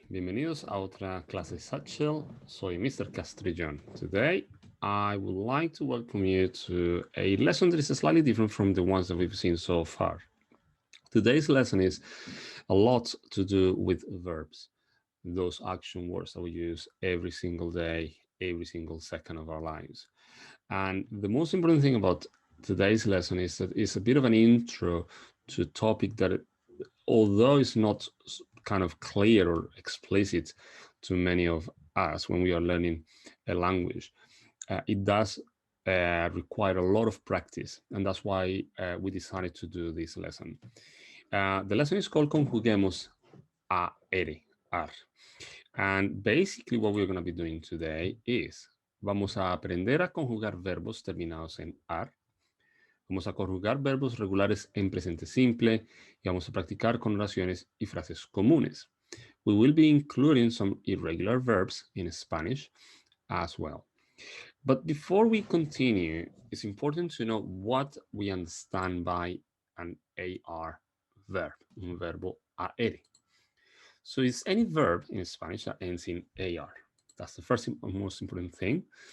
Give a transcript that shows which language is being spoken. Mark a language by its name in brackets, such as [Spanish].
[Spanish] Bienvenidos a otra clase de Satchel. Soy Mr. Castrillon. [English] Today, I would like to welcome you to a lesson that is slightly different from the ones that we've seen so far. Today's lesson is a lot to do with verbs, those action words that we use every single day, every single second of our lives. And the most important thing about today's lesson is that it's a bit of an intro to a topic that, although it's not kind of clear or explicit to many of us when we are learning a language, it does require a lot of practice. And that's why we decided to do this lesson. The lesson is called [Spanish] Conjuguemos a ar. [English] And basically what we're going to be doing today is [Spanish] vamos a aprender a conjugar verbos terminados en ar. Vamos a conjugar verbos regulares en presente simple y vamos a practicar con oraciones y frases comunes. [English] We will be including some irregular verbs in Spanish as well. But before we continue, it's important to know what we understand by an AR verb, [Spanish] un verbo AR. [English] So it's any verb in Spanish that ends in AR. That's the first and most important thing.